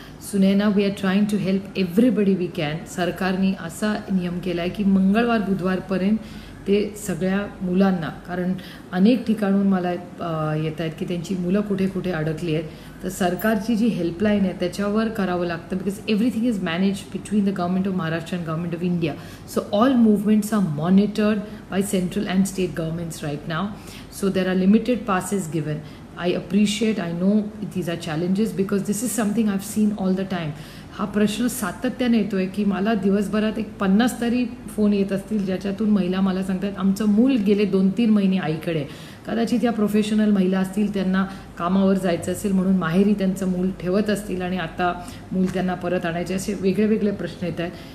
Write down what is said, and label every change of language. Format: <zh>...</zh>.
<mr>Sunaina,</mr> <en>We are trying to help everybody we can.</en> <mr>सरकारने असा नियम केला आहे की मंगळवार बुधवारपर्यंत ते सगळ्या मुलांना, कारण अनेक ठिकाणून मला येत आहेत की त्यांची मुलं कुठे कुठे अडकली आहेत, तर सरकारची जी हेल्पलाईन आहे त्याच्यावर करावं लागतं.</mr> <en>Because everything is manage between the government of Maharashtra and government of India. So all movements are monitored by central and state governments right now. So there are limited passes given. I appreciate, I know these are challenges because this is something I've seen all the time.</en> <mr>हा प्रश्न सातत्याने येतो आहे की मला दिवसभरात 50 तरी phone येत असतील ज्याच्यातून महिला मला सांगतात आमचं मूल गेले 2-3 महिने आईकडे. कदाचित या प्रोफेशनल महिला असतील, त्यांना कामावर जायचं असेल म्हणून माहेरी त्यांचं मूल ठेवत असतील आणि आता मूल त्यांना परत आणायचे, असे वेगळे वेगळे प्रश्न येत आहेत.</mr>